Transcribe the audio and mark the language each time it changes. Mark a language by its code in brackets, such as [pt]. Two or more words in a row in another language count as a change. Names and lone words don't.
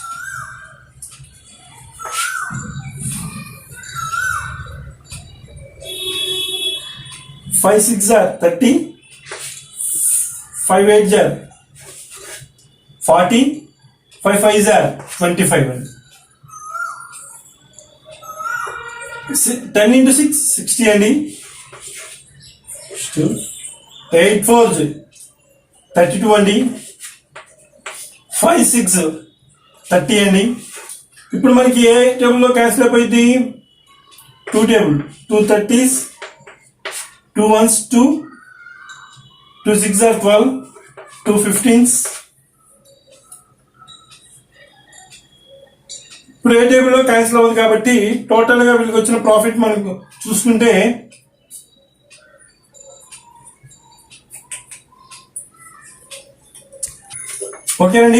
[en] 5 6 are 30, 5 8 are 40, 5 5 are 25. [te] 10 into 6 60 అండి. 8 4s 32 అండి. 5 6 30 అండి. ఇప్పుడు మనకి ఏ టేబుల్లో క్యాన్సిల్ అయిపోయింది 2 టేబుల్. [en] 2 30s, 2 1s 2, 2 6 are 12, 2 15s. [te] ఇప్పుడు ఏ టేబుల్లో క్యాన్సిల్ అవ్వదు కాబట్టి టోటల్ గా వీళ్ళకి వచ్చిన ప్రాఫిట్ మనకు చూసుకుంటే ఓకేనండి.